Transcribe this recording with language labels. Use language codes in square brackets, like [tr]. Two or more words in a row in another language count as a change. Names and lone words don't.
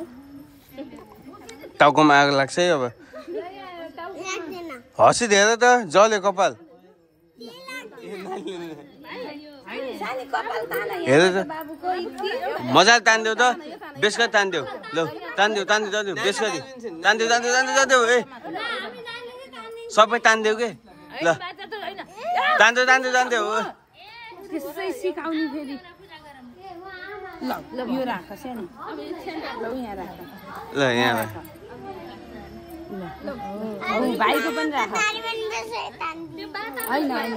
[ne] टाउकोमा आगो लाग्छ है अब हँसिदिएर त जल्यो कपाल हेर त मजाले तान्देऊ त बेसका तान्देऊ ल तान्देऊ तान्देऊ तान्देऊ बेसगरी तान्देऊ तान्देऊ तान्देऊ तान्देऊ ए सबै तान्देऊ के ल तान्देऊ तान्देऊ तान्देऊ त्यसै सिकाउनु फेरि ल ल यो राख सानो ल यहाँ राख ल यहाँ राख भाइको पनि राख होइन